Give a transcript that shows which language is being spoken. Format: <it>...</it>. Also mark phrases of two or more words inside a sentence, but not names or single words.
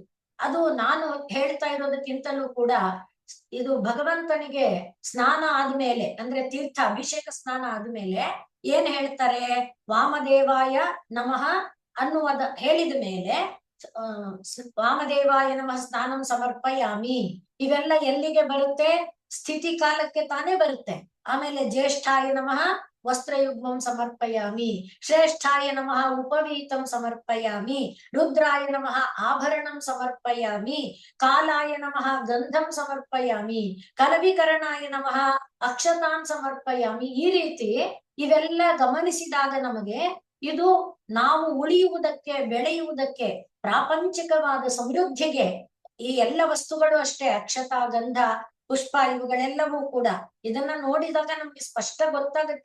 <kn>ಅದು ನಾನು ಹೇಳ್ತಾ ಇರೋದಕ್ಕಿಂತಲೂ ಕೂಡ ಇದು ಭಗವಂತನಿಗೆ ಸ್ನಾನ ಆದ್ಮೇಲೆ ಅಂದ್ರೆ ತೀರ್ಥ ಅಭಿಷೇಕ ಸ್ನಾನ ಆದ್ಮೇಲೆ ಏನ್ ಹೇಳ್ತಾರೆ,</kn> <sa>ವಾಮದೇವಾಯ ನಮಃ</sa> <kn>ಅನ್ನುವುದ ಹೇಳಿದ ಮೇಲೆ</kn> <sa>ವಾಮದೇವಾಯ ನಮಃ ಸ್ನಾನಂ ಸಮರ್ಪಯಾಮಿ</sa> <kn>ಇವೆಲ್ಲ ಎಲ್ಲಿಗೆ ಬರುತ್ತೆ, ಸ್ಥಿತಿ ಕಾಲಕ್ಕೆ ತಾನೇ ಬರುತ್ತೆ.</kn> <sa>ಆಮೇಲೆ ಜ್ಯೇಷ್ಠಾಯ ನಮಃ ವಸ್ತ್ರಯುಗ್ಮಂ ಸಮರ್ಪಯಾಮಿ, ಶ್ರೇಷ್ಠಾಯ ನಮಃ ಉಪವೀತಂ ಸಮರ್ಪಯಾಮಿ, ರುದ್ರಾಯ ನಮಃ ಆಭರಣಂ ಸಮರ್ಪಯಾಮಿ, ಕಾಲಾಯ ನಮಃ ಗಂಧಂ ಸಮರ್ಪಯಾಮಿ, ಕಲವಿಕರಣಾಯ ನಮಃ ಅಕ್ಷತಾನ್ ಸಮರ್ಪಯಾಮಿ.</sa> <kn>ಈ ರೀತಿ ಇವೆಲ್ಲ ಗಮನಿಸಿದಾಗ ನಮಗೆ ಇದು ನಾವು ಉಳಿಯುವುದಕ್ಕೆ, ಬೆಳೆಯುವುದಕ್ಕೆ, ಪ್ರಾಪಂಚಿಕವಾದ ಸಮೃದ್ಧಿಗೆ ಈ ಎಲ್ಲ ವಸ್ತುಗಳು ಅಷ್ಟೇ, ಅಕ್ಷತ, ಗಂಧ, ಪುಷ್ಪ, ಇವುಗಳೆಲ್ಲವೂ ಕೂಡ ಇದನ್ನ ನೋಡಿದಾಗ ನಮ್ಗೆ ಸ್ಪಷ್ಟ ಗೊತ್ತಾಗುತ್ತೆ.</kn>